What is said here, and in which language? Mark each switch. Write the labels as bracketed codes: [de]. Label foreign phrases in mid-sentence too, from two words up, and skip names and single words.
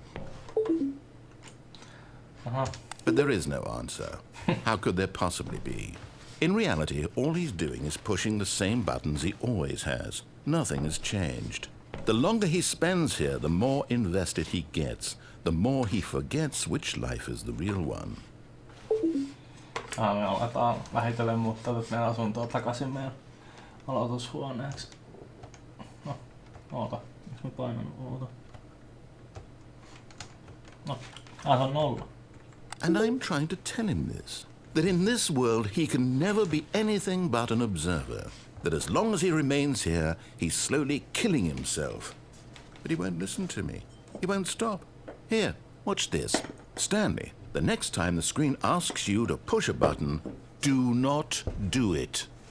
[en] But there is no answer. How could there possibly be? In reality, all he's doing is pushing the same buttons he always has. Nothing has changed. The longer he spends here, the more invested he gets, the more he forgets which life is the real one. [fi] Me aletaan vähitellen muuttaa meidän asuntoa takaisin meidän aloitushuoneeksi. No, oota. Miks mä painan oota? No, se on 0. [en] And I'm trying to tell him this. That in this world he can never be anything but an observer. That as long as he remains here, he's slowly killing himself. But he won't listen to me. He won't stop. Here, watch this. Stanley, the next time the screen asks you to push a button, do not do it.